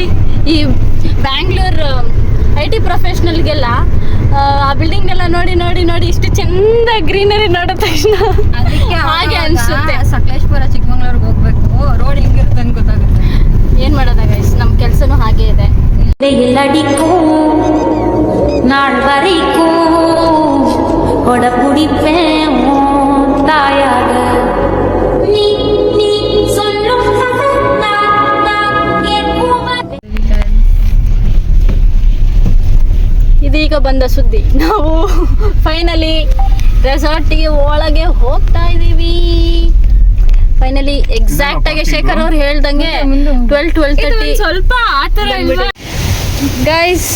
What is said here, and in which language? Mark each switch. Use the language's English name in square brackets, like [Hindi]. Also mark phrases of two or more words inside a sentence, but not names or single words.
[Kannada] ಈ ಬ್ಯಾಂಗ್ಳೂರು IT ಪ್ರೊಫೆಷ್ನಲ್ಗೆಲ್ಲ ಆ ಬಿಲ್ಡಿಂಗ್ನೆಲ್ಲ ನೋಡಿ ನೋಡಿ ನೋಡಿ ಇಷ್ಟು ಚಂದ ಗ್ರೀನರಿ ನೋಡಿದ ತಕ್ಷಣ ಹಾಗೆ ಅನಿಸುತ್ತೆ. ಸಕಲೇಶ್ಪುರ ಚಿಕ್ಕಮಗಳೂರಿಗೆ ಹೋಗ್ಬೇಕು. ರೋಡ್ ಹೆಂಗಿರುತ್ತೆ ಅಂತ ಗೊತ್ತಾಗುತ್ತೆ. ಏನು ಮಾಡೋದ ಗೈಸ್, ನಮ್ಮ ಕೆಲಸನೂ ಹಾಗೆ ಇದೆ. [Tamil] நாள் வரைக்கும் கொட பிடிப்பேன் தாயாக நீ நீ சொல்லும் [Kannada] ಇದೀಗ ಬಂದ ಸುದ್ದಿ. ನಾವು ಫೈನಲಿ ರೆಸಾರ್ಟಿಗೆ ಒಳಗೆ ಹೋಗ್ತಾ ಇದ್ದೀವಿ. [English] finally exact [Kannada] ಆಗಿ ಶೇಖರ್ ಅವ್ರು ಹೇಳ್ದಂಗೆ 12:30 ಸ್ವಲ್ಪ ಆ ಥರ ಗೈಸ್.